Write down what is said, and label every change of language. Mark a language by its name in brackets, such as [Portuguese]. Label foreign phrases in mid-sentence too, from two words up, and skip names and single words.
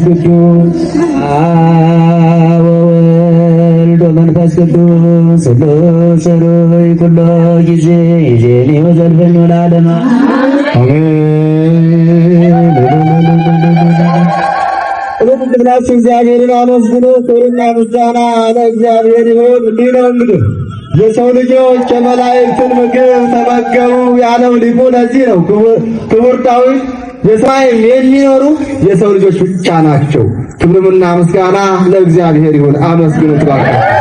[Geez] ቅዱስ አብ ወወልድ ወመንፈስ ቅዱስ ስሉስ ሩይ ኩሎ ጊዜ ይዜኒ ወዘልፈኝ ወለዓለመ አሜን። [Amharic] ብላችሁ እግዚአብሔርን አመስግኑ። ክብርና ምስጋና ለእግዚአብሔር ይሁን። እንዲህ ነው እንግዲህ የሰው ልጆች የመላእክትን ምግብ ተመገቡ ያለው ሊቁ ለዚህ ነው። ክቡር ዳዊት በሰማይም የሚኖሩ የሰው ልጆች ብቻ ናቸው። ክብርና ምስጋና ለእግዚአብሔር ይሁን። አመስግኑት ባካችሁ።